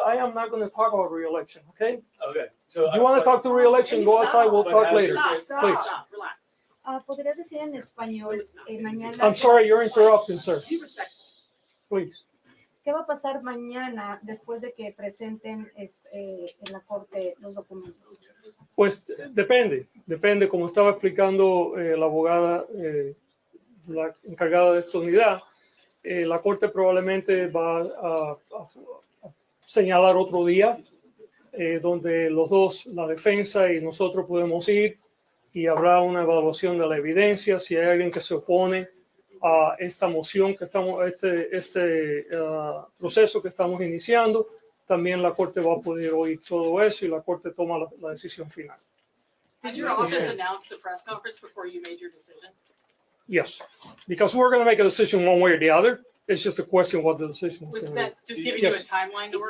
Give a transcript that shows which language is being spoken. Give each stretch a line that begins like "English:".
English: I am not going to talk about re-election, okay? Okay. So You want to talk to re-election, go outside, we'll talk later. Please. Relax.
Spanish: ¿Podría decir en español mañana?
English: I'm sorry, you're interrupting, sir. Please.
Spanish: ¿Qué va a pasar mañana después de que presenten en la corte los documentos? Pues depende, como estaba explicando la abogada, la encargada de esta unidad, la corte probablemente va a señalar otro día donde los dos, la defensa y nosotros podemos ir y habrá una evaluación de la evidencia. Si hay alguien que se opone a esta moción que estamos, este proceso que estamos iniciando, también la corte va a poder oír todo eso y la corte toma la decisión final.
English: Did your office announce the press conference before you made your decision? Yes, because we're going to make a decision one way or the other. It's just a question what the decision is Was going to be. that just giving you a timeline to work?